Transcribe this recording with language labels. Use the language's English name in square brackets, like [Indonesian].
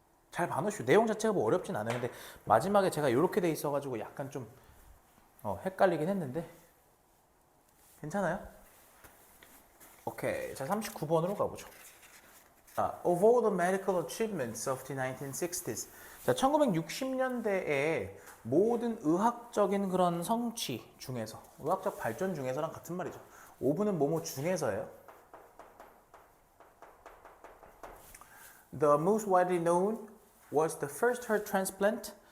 [Korean] 잘 봐놓으시오. 내용 자체가 뭐 어렵진 않아요. 근데 마지막에 제가 이렇게 돼 있어가지고 약간 좀 헷갈리긴 했는데 괜찮아요? 오케이, 자 39번으로 가보죠. [English] Of all the medical achievements of the 1960s. [Korean] 자, 1960년대에 모든 의학적인 그런 성취 중에서, 의학적 발전 중에서랑 같은 말이죠. 오브는 뭐뭐 중에서예요. [English] The most widely known was the first heart transplant.